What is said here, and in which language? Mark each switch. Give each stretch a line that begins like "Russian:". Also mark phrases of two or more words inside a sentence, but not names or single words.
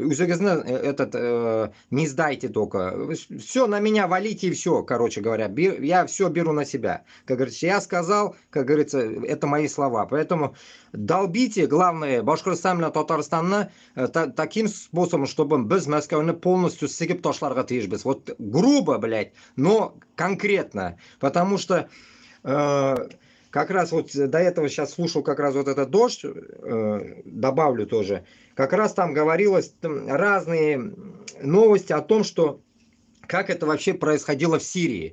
Russian: Не сдайте только. Все на меня валите и все, короче говоря. Я все беру на себя. Как говорится, я сказал, как говорится, это мои слова. Поэтому долбите, главное, Башкортостан, Татарстан таким способом, чтобы без Москвы полностью
Tatar: сыгып ташларга тиешбез.
Russian: Вот грубо, блядь, но конкретно. Потому что как раз вот до этого сейчас слушал как раз вот этот дождь, добавлю тоже. Как раз там говорилось разные новости о том, что как это вообще происходило в Сирии.